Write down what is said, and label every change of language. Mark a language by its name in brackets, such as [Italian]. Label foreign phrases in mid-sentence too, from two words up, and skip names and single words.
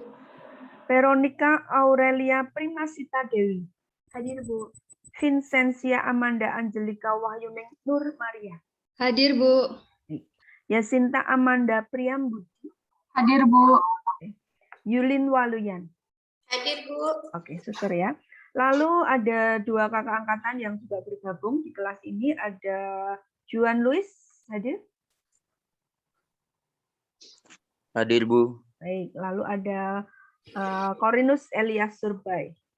[Indonesian] Veronica Aurelia Primasita Dewi. Hadir, Bu. Vincentia Amanda Angelika Wahyuning Nur Maria. Hadir, Bu. Yasinta Amanda Priyambudi. Hadir, Bu. Yulin Waluyan. Hadir, Bu. Oke, suster ya. Lalu ada 2 kakak angkatan yang juga bergabung di kelas ini. Ada Juan Luis, hadir? Hadir, Bu. Baik, lalu ada Korinus Elias Surbai.